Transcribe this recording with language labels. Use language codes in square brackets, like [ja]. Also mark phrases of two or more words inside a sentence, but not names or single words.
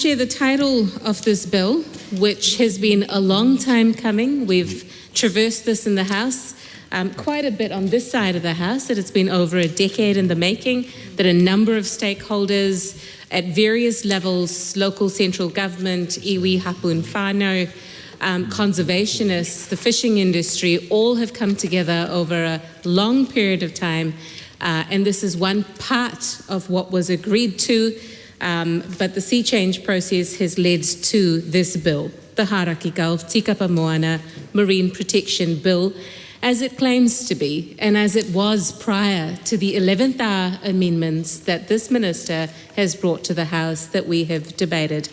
[en] Chair, the title of this bill, which has been a long time coming, we've traversed this in the House quite a bit on this side of the House, that it's been over a decade in the making, that a number of stakeholders at various levels, local central government, [mi] iwi, hapun, whānau, [en] conservationists, the fishing industry, all have come together over a long period of time. And this is one part of what was agreed to, but the sea change process has led to this bill, the Haraki Gulf Tikapa Moana Marine Protection Bill, as it claims to be, and as it was prior to the 11th hour amendments that this minister has brought to the House that we have debated.